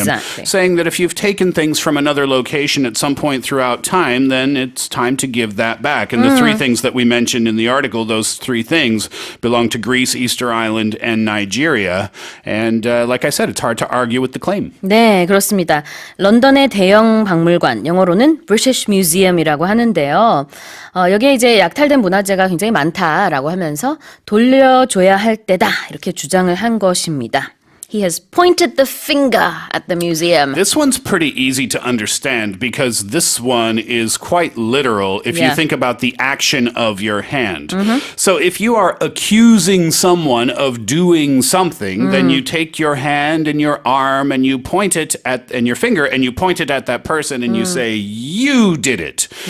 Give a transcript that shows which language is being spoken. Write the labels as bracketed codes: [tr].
[en] Exactly. Saying that if you've taken things from another location at some point throughout time, then it's time to give that back. And the 3 things that we mentioned in the article, those 3 things belong to Greece, Easter Island, and Nigeria. And like I said, it's hard to argue with the claim. [ko] 네, 그렇습니다. 런던의 대형 박물관, 영어로는 British Museum이라고 하는데요. 여기에 이제 약탈된 문화재가 굉장히 많다라고 하면서 돌려줘야 할 때다 이렇게 주장을 한 것입니다. [en] He has pointed the finger at the museum. This one's pretty easy to understand because this one is quite literal if you Yeah. think about the action of your hand. So if you are accusing someone of doing something, then you take your hand and your arm and you point it at and your finger and you point it at that person and you say you did it.